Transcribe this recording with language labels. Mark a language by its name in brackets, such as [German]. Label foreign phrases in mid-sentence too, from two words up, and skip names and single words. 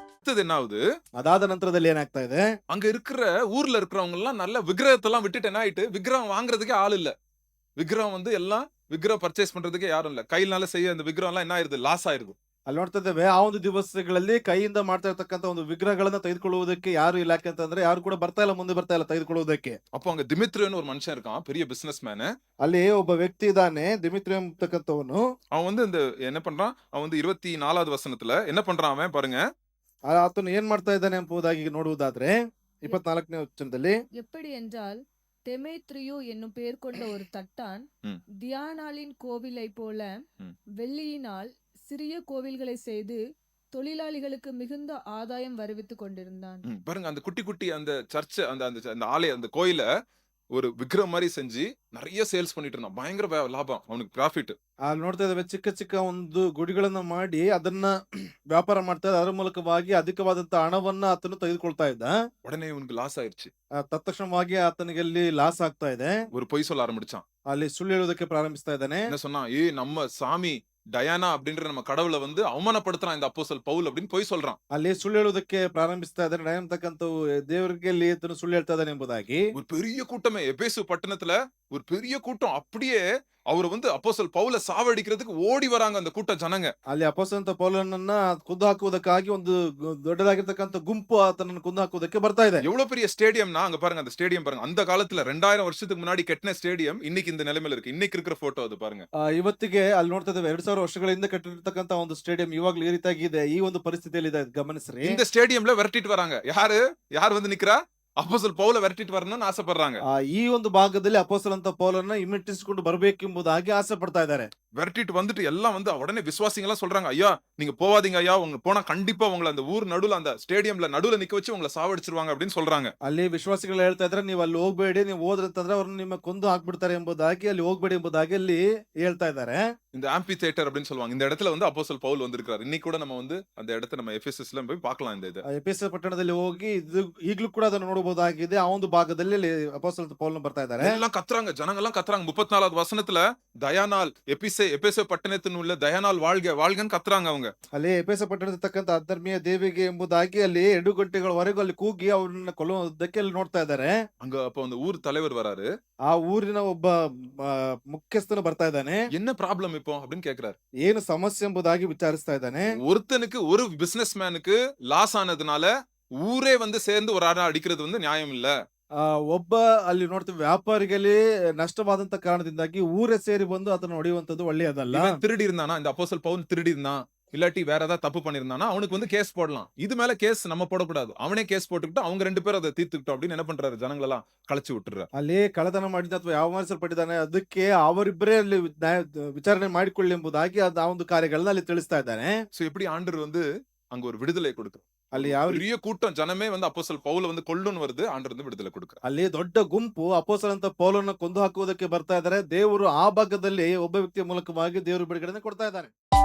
[Tamil] அடுத்தது என்ன ஆகுது? [Kannada] ಅದಾದ ನಂತರದಲ್ಲಿ ಏನಾಗ್ತಾ ಇದೆ? [Tamil] அங்க இருக்கிற ஊர்ல இருக்கிறவங்க எல்லாம் நல்ல விக்கிரகத்தெல்லாம் விட்டுட்டு என்ன ஆயிட்டு, விக்கிரகம் வாங்குறதுக்கே ஆள் இல்ல. விக்கிரகம் வந்து எல்லாம் விக்கிரகம் பர்ச்சேஸ் பண்றதுக்கே யாரும் இல்ல. கையினால செய்ய அந்த விக்கிரகம்லாம் என்ன ஆயிருது? லாஸ் ஆயிருது. [Kannada] ಅಲ್ಲಿ ನೋಡ್ತಾ ಇದ್ದೇವೆ ಆ ಒಂದು ದಿವಸಗಳಲ್ಲಿ ಕೈಯಿಂದ ಮಾಡ್ತಾ ಇರ್ತಕ್ಕಂಥ ಒಂದು ವಿಗ್ರಹಗಳನ್ನ ತೆಗೆದುಕೊಳ್ಳುವುದಕ್ಕೆ ಯಾರು ಇಲ್ಲ ಯಾಕಂತಂದ್ರೆ ಯಾರು ಕೂಡ ಬರ್ತಾ ಇಲ್ಲ, ಮುಂದೆ ಬರ್ತಾ ಇಲ್ಲ ತೆಗೆದುಕೊಳ್ಳುವುದಕ್ಕೆ. [Tamil] அப்போ அங்க திமித்ரியோன்னு ஒரு மனுஷன் இருக்கான். பெரிய [English] business man. [Kannada] ಅಲ್ಲಿ ಒಬ್ಬ ವ್ಯಕ್ತಿ ಇದ್ದಾನೆ, ದಿಮಿತ್ರಿ ಎಂಬತಕ್ಕಂಥವನು. [Tamil] அவன் வந்து இந்த என்ன பண்றான்? அவன் வந்து 24வது வசனத்துல என்ன பண்றான் அவன் பாருங்க. [Kannada] ಆತನು ಏನ್ ಮಾಡ್ತಾ ಇದ್ದಾನೆ ಎಂಬುದಾಗಿ ನೋಡುವುದಾದ್ರೆ [Tamil] எப் [Kannada] 24ನೇ ವಚನದಲ್ಲಿ [Tamil] எப்படி என்றால் தெமேத்ரியு என்னும் பெயர் கொண்ட ஒரு தட்டான் ம். தியானாளின் கோவிலைப் போல ம். வெள்ளியினால் சிறிய கோவில்களை செய்து தொழிலாளிகளுக்கு மிகுந்த ஆதாயம் வருவித்துக் கொண்டிருந்தான். பாருங்க அந்த குட்டி குட்டி அந்த சர்ச் அந்த அந்த அந்த ஆலய அந்த கோயில ஒரு விக்கிரம் மாதிரி செஞ்சு நிறைய சேல்ஸ் பண்ணிட்டு இருந்தான். பயங்கர லாபம் அவனுக்கு ப்ராஃபிட். [Kannada] ಅಲ್ಲಿ ನೋಡ್ತಾ ಇದ್ದೇವೆ ಚಿಕ್ಕ ಚಿಕ್ಕ ಒಂದು ಗುಡಿಗಳನ್ನ ಮಾಡಿ ಅದನ್ನ ವ್ಯಾಪಾರ ಮಾಡ್ತಾ ಇದ್ದ. ಅದರ ಮೂಲಕವಾಗಿ ಅಧಿಕವಾದಂತಹ ಹಣವನ್ನ ಆತನು ತೆಗೆದುಕೊಳ್ತಾ ಇದ್ದ. [Tamil] உடனே இவனுக்கு லாஸ் ஆயிருச்சு. [Kannada] ತತ್ಕ್ಷಣವಾಗಿ ಆತನಿಗೆ ಅಲ್ಲಿ ಲಾಸ್ ಆಗ್ತಾ ಇದೆ. [Tamil] ஒரு பொய் சொல்ல ஆரம்பிச்சான். [Kannada] ಅಲ್ಲಿ ಸುಳ್ಳು ಹೇಳುವುದಕ್ಕೆ ಪ್ರಾರಂಭಿಸ್ತಾ ಇದ್ದಾನೆ. [Tamil] என்ன சொன்னா, நம்ம சாமி டயானா அப்படின்ற நம்ம கடவுளை வந்து அவமானப்படுத்துறான் இந்த அப்போஸ்தலன் பவுல் அப்படின்னு பொய் சொல்றான். [Kannada] ಅಲ್ಲಿ ಸುಳ್ಳು ಹೇಳುವುದಕ್ಕೆ ಪ್ರಾರಂಭಿಸ್ತಾ ಇದ್ದಾನೆ. ಡಯಾನ ಅಂತಕ್ಕಂಥ ದೇವರಿಗೆ ಅಲ್ಲಿ ಆತನು ಸುಳ್ಳು ಹೇಳ್ತಾ ಇದ್ದಾನೆ ಎಂಬುದಾಗಿ. [Tamil] ஒரு பெரிய கூட்டமே எபேசு பட்டணத்துல ஒரு பெரிய கூட்டம் அப்படியே அவர் வந்து அப்போஸ்தலன் பவுல சாவடிக்கிறதுக்கு ஓடி வராங்க அந்த கூட்ட ஜனங்க. [Kannada] ಅಲ್ಲಿ ಅಪೊಸ್ತಲನಾದ ಪೌಲನನ್ನ ಕೊಂದು ಹಾಕುವುದಕ್ಕಾಗಿ ಒಂದು ದೊಡ್ಡದಾಗಿರ್ತಕ್ಕಂಥ ಗುಂಪು ಆತನನ್ನು ಕೊಂದು ಹಾಕುವುದಕ್ಕೆ ಬರ್ತಾ ಇದೆ. [Tamil] எவ்வளவு பெரிய ஸ்டேடியம்னா அங்க பாருங்க அந்த ஸ்டேடியம் பாருங்க. அந்த காலத்துல 2000 வருஷத்துக்கு முன்னாடி கட்டின ஸ்டேடியம் இன்னைக்கு இந்த நிலைமையில இருக்கு. இன்னைக்கு இருக்கிற போட்டோ அது பாருங்க. [Kannada] ಇವತ್ತಿಗೆ ಅಲ್ಲಿ ನೋಡ್ತಾ ಇದ್ದೇವೆ 2000 ವರ್ಷಗಳ ಹಿಂದೆ ಕಟ್ಟಿರ್ತಕ್ಕಂಥ ಒಂದು ಸ್ಟೇಡಿಯಂ ಇವಾಗ್ಲೂ ಈ ರೀತಿಯಾಗಿ ಇದೆ. ಈ ಒಂದು ಪರಿಸ್ಥಿತಿಯಲ್ಲಿ ಇದೆ, ಗಮನಿಸ್ರಿ. [Tamil] இந்த ஸ்டேடியம்ல விரட்டிட்டு வராங்க. யார் வந்து நிக்கிறா? அப்போஸ்தலன் பவுல விரட்டிட்டு வரணும்னு ஆசைப்படுறாங்க. [Kannada] ಈ ಒಂದು ಭಾಗದಲ್ಲಿ ಅಪೊಸ್ತಲನಾದ ಪೌಲನ್ನ ಹಿಮ್ಮೆಟ್ಟಿಸಿಕೊಂಡು ಬರಬೇಕೆಂಬುದಾಗಿ ಆಸೆ ಪಡ್ತಾ ಇದ್ದಾರೆ. [Tamil] விரட்டிட்டு வந்துட்டு எல்லாம் வந்து உடனே விசுவாசிங்க எல்லாம் சொல்றாங்க, ஐயா நீங்க போவாதீங்க ஐயா, உங்க போனா கண்டிப்பா உங்களை அந்த ஊர் நடுவுல அந்த ஸ்டேடியம்ல நடுவுல நிக்க வச்சு உங்களை சாவடிச்சிருவாங்க அப்படின்னு சொல்றாங்க. ಅಲ್ಲಿ ವಿಶ್ವಾಸಿಗಳು ಹೇಳ್ತಾ ಇದ್ರೆ ನೀವು ಅಲ್ಲಿ ಹೋಗ್ಬೇಡಿ, ನೀವು ಹೋದ್ರಂತಂದ್ರೆ ಅವ್ರನ್ನ ನಿಮ್ಮ ಕೊಂದು ಹಾಕ್ಬಿಡ್ತಾರೆ ಎಂಬುದಾಗಿ, ಅಲ್ಲಿ ಹೋಗ್ಬೇಡಿ ಎಂಬುದಾಗಿ ಅಲ್ಲಿ ಹೇಳ್ತಾ ಇದ್ದಾರೆ. இந்த ஆம்பி தியேட்டர் அப்படின்னு சொல்லுவாங்க. இந்த இடத்துல வந்து அப்போஸ்தலன் பவுல் வந்திருக்காரு. இன்னைக்கு கூட நம்ம வந்து அந்த இடத்தை நம்ம எபேசஸ்ல போய் பார்க்கலாம். இந்த இது [Kannada] ಎಫೆಸ ಪಟ್ಟಣದಲ್ಲಿ ಹೋಗಿ ಇದು ಈಗಲೂ ಕೂಡ ಅದನ್ನು ನೋಡಬಹುದಾಗಿದೆ. ಆ ಒಂದು ಭಾಗದಲ್ಲಿ ಅಲ್ಲಿ ಅಪೊಸ್ತಲನಾದ ಪೌಲನು ಬರ್ತಾ ಇದ್ದಾರೆ. [Tamil] எல்லாம் கத்துறாங்க, ஜனங்க எல்லாம் கத்துறாங்க. 34வது வசனத்துல தயானாள் எபேசு பட்டணத்தின் உள்ள தயானாள் வாழ்க வாழ்கன்னு கத்துறாங்க அவங்க. [Kannada] ಅಲ್ಲಿ ಎಫೆಸ ಪಟ್ಟಣದಲ್ಲಿರ್ತಕ್ಕಂಥ ಅಧರ್ಮೀಯ ದೇವಿಗೆ ಎಂಬುದಾಗಿ ಅಲ್ಲಿ 2 ಗಂಟೆಗಳವರೆಗೂ ಅಲ್ಲಿ ಕೂಗಿ ಅವರನ್ನ ಕೊಲ್ಲುವುದಕ್ಕೆ ಅಲ್ಲಿ ನೋಡ್ತಾ ಇದ್ದಾರೆ. [Tamil] அங்க அப்ப அந்த ஊர் தலைவர் வராரு. [Kannada] ಆ ಊರಿನ ಒಬ್ಬ ಮುಖ್ಯಸ್ಥನು ಬರ್ತಾ ಇದ್ದಾನೆ. [Tamil] என்ன ப்ராப்ளம் இப்போ அப்படின்னு கேக்குறாரு. [Kannada] ಏನು ಸಮಸ್ಯೆ ಎಂಬುದಾಗಿ ವಿಚಾರಿಸ್ತಾ ಇದ್ದಾನೆ. [Tamil] ஒருத்தனுக்கு ஒரு பிசினஸ் மேனுக்கு லாஸ் ஆனதுனால ஊரே வந்து சேர்ந்து ஒரு ஆளை அடிக்கிறது வந்து நியாயம் இல்ல. [Kannada] ಒಬ್ಬ ಅಲ್ಲಿ ನೋಡ್ತೀವಿ ವ್ಯಾಪಾರಿಗಲ್ಲಿ ನಷ್ಟವಾದಂತ ಕಾರಣದಿಂದಾಗಿ ಊರೇ ಸೇರಿ ಬಂದು ಅದನ್ನು ಹೊಡೆಯುವಂತದ್ದು ಒಳ್ಳೆಯದಲ್ಲ. [Tamil] இவன் திருடி இருந்தானா, இந்த அப்போஸ்தலன் பவுல் திருடி இருந்தான், இல்லாட்டி வேற ஏதாவது தப்பு பண்ணிருந்தானா அவனுக்கு வந்து கேஸ் போடலாம். இது மேல கேஸ் நம்ம போடக்கூடாது. அவனே கேஸ் போட்டுக்கிட்டு அவங்க 2 பேரும் அதை தீர்த்துக்கிட்டோம் அப்படின்னு என்ன பண்றாரு, ஜனங்களெல்லாம் கலைச்சு விட்டுறாரு. [Kannada] ಅಲ್ಲಿ ಕಳ್ಳತನ ಮಾಡಿದ ಅಥವಾ ಅವಮಾನಿಸಲ್ಪಟ್ಟಿದ್ದಾನೆ ಅದಕ್ಕೆ ಅವರಿಬ್ಬರೇ ಅಲ್ಲಿ ವಿಚಾರಣೆ ಮಾಡಿಕೊಳ್ಳಿ ಎಂಬುದಾಗಿ ಆ ಒಂದು ಕಾರ್ಯಗಳನ್ನ ಅಲ್ಲಿ ತಿಳಿಸ್ತಾ ಇದ್ದಾನೆ. [Tamil] சோ எப்படி ஆண்டவர் வந்து அங்க ஒரு விடுதலை கொடுக்கும். [Kannada] ಅಲ್ಲಿ ಯಾವ [Tamil] பெரிய கூட்டம் ஜனமே வந்து அப்போஸ்தலன் பவுல வந்து கொல்லுன்னு வருது, ஆண்டவர் வந்து விடுதலை கொடுக்கிறார். [Kannada] ಅಲ್ಲಿ ದೊಡ್ಡ ಗುಂಪು ಅಪೊಸ್ತಲನಾದ ಪೌಲನನ್ನು ಕೊಂದು ಹಾಕುವುದಕ್ಕೆ ಬರ್ತಾ ಇದ್ದಾರೆ. ದೇವರು ಆ ಭಾಗದಲ್ಲಿ ಒಬ್ಬ ವ್ಯಕ್ತಿಯ ಮೂಲಕವಾಗಿ ದೇವರು ಬಿಡುಗಡೆ ಕೊಡ್ತಾ ಇದ್ದಾನೆ.